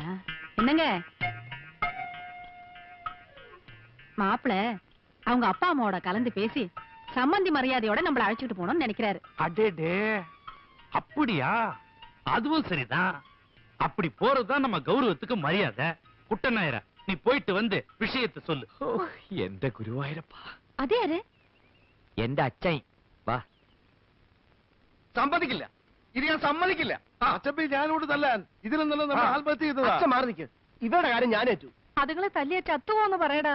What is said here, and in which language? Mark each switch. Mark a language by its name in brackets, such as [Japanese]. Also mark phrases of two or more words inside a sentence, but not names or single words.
[Tamil] என்னங்க மாப்பிள்ள அவங்க அப்பா அம்மாவோட கலந்து பேசி சம்பந்தி மரியாதையோட நம்மள அழைச்சிட்டு போகணும்னு நினைக்கிறாரு. அடேடே, அப்படியா? அதுவும் சரிதான். அப்படி போறதுதான் நம்ம கௌரவத்துக்கு மரியாதை. குட்டன் நாயர, நீ போயிட்டு வந்து விஷயத்தை சொல்லு. [Malayalam] എന്റെ ഗുരുവായൂരപ്പ. [Tamil] அதே யாரு? [Malayalam] എന്റെ അച്ഛൻ. വാ. സമ്മതിക്കില്ല, ഇത് ഞാൻ സമ്മതിക്കില്ല. അച്ഛപ്പി ഞാനോട് തല്ലാൻ ഇതിലൊന്നല്ല നമ്മൾ ആത്മഹത്യ ചെയ്തതാ. അച്ഛൻ മാറി നിൽക്ക്. ഇവരുടെ കാര്യം ഞാൻ ഏറ്റു. അതുങ്ങളെ തല്ലിയ ചത്തുപോന്ന് പറയടാ.